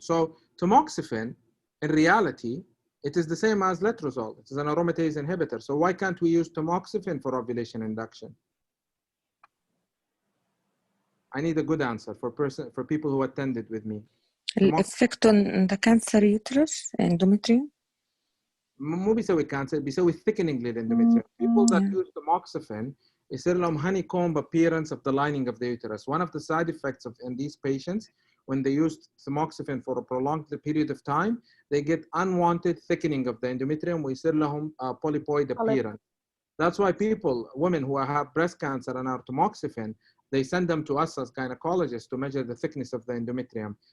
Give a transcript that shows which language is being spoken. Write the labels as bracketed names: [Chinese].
[English] So tamoxifen, in reality, it is the same as letrozole. It is an aromatase inhibitor. So why can't we use tamoxifen for ovulation induction? I need a good answer for people who attended with me. الإفكت on the cancer uterus endometrium. [Arabic] مو بيسوي كانسر، بيسوي thickening للendometrium. [English] People that use tamoxifen [Arabic] يصير لهم [English] honeycomb appearance of the lining of the uterus. One of the side effects in these patients, when they use tamoxifen for a prolonged period of time, they get unwanted thickening of the endometrium [Arabic] ويصير لهم [English] polypoid appearance. That's why women who have breast cancer and are tamoxifen, they send them to us as gynecologists to measure the thickness of the endometrium.